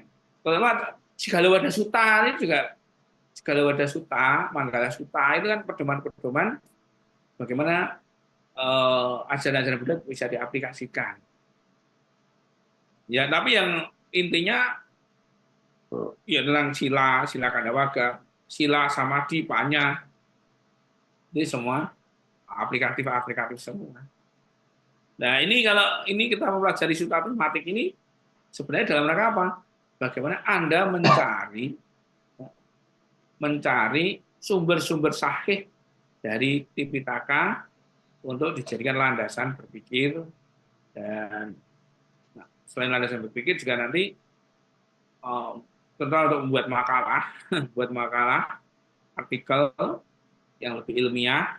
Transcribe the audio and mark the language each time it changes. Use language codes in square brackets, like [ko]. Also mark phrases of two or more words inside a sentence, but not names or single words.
[id] Kalau Segala Wadah Suta ini juga Segala Wadah Suta, Manggala Suta itu kan pedoman-pedoman bagaimana ajaran-ajaran Buddha bisa diaplikasikan. Ya, tapi yang intinya ya tentang sila kandawaga, sila samadhi, panya, ini semua aplikatif semua. Nah ini kalau ini kita mempelajari suta tematik ini sebenarnya dalam rangka apa? Bagaimana Anda mencari sumber-sumber sahih dari Tipitaka untuk dijadikan landasan berpikir dan selain landasan berpikir juga nanti tentu untuk membuat makalah, artikel yang lebih ilmiah.